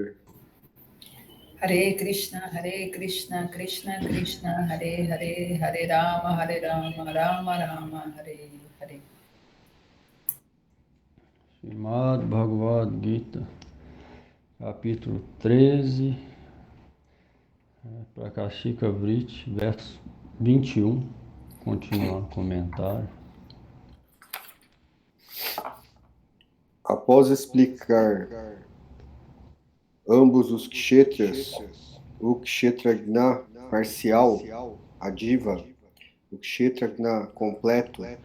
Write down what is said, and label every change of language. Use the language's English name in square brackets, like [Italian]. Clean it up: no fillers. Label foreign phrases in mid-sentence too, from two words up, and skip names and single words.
[Sanskrit] Hare Krishna, Krishna Krishna, Hare Hare, Hare Rama, Rama Rama, Hare Hare. [Portuguese] Srimad Bhagavad Gita, capítulo 13, Prakashika Vritti, verso 21, continuando o comentário. Após explicar ambos os kshetras, o [Sanskrit] kshetragna parcial, [Portuguese] a diva, o kshetragna completo,